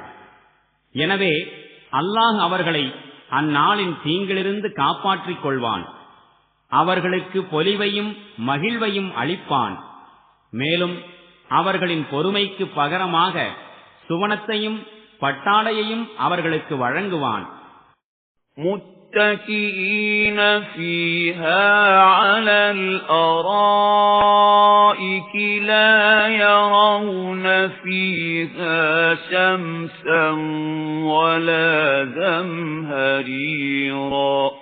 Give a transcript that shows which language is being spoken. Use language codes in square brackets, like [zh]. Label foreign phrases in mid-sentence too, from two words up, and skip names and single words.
[ta] எனவே அல்லாஹ் அவர்களை அந்நாளின் தீங்கிலிருந்து காப்பாற்றிக் கொள்வான். அவர்களுக்கு பொலிவையும் மகிழ்வையும் அளிப்பான். மேலும் அவர்களின் பொறுமைக்கு பகரமாக சுவனத்தையும் பட்டாடையையும் அவர்களுக்கு வழங்குவான். [ar] متكئين فيها على الأرائك لا يرون فيها شمسا ولا زمهريرا